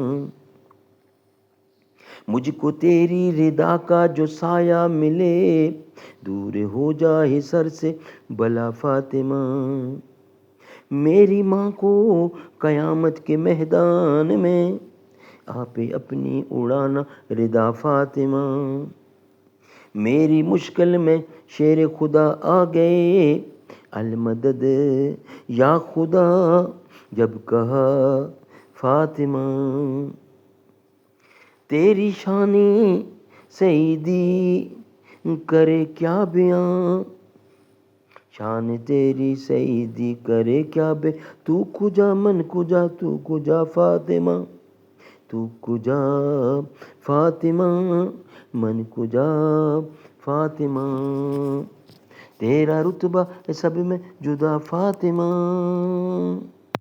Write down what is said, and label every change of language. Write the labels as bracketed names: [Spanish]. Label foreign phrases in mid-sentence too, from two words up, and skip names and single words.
[Urdu] مجھ کو تیری رضا کا جو سایہ ملے دور ہو جائے سر سے بلا فاطمہ، میری ماں کو قیامت کے میدان میں آپ اپنی اڑانا رضا فاطمہ، میری مشکل میں شیر خدا آ گئے المدد یا خدا جب کہا فاطمہ، تیری شانی سیدی کرے کیا بیان، شان تیری سیدی کرے کیا بے، [Persian] تو کجا من کجا تو کجا فاطمہ، تو کجا فاطمہ من کجا فاطمہ، [Urdu] تیرا رتبہ سب میں جدا فاطمہ۔